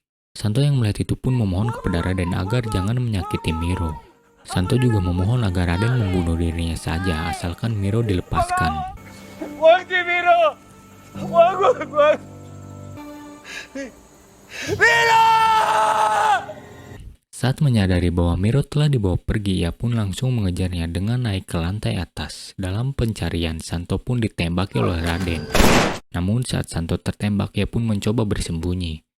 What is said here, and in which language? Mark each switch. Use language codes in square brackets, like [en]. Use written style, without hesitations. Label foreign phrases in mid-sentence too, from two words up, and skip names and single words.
[id] Santo yang melihat itu pun memohon kepada Raden agar jangan menyakiti Miro. Santo juga memohon agar Raden membunuh dirinya saja asalkan Miro dilepaskan. [tl] Huwag si Miro! Huwag! Miro! [id] Saat menyadari bahwa Miro telah dibawa pergi, ia pun langsung mengejarnya dengan naik ke lantai atas. Dalam pencarian, Santo pun ditembaki oleh Raden. Namun saat Santo tertembak, ia pun mencoba bersembunyi.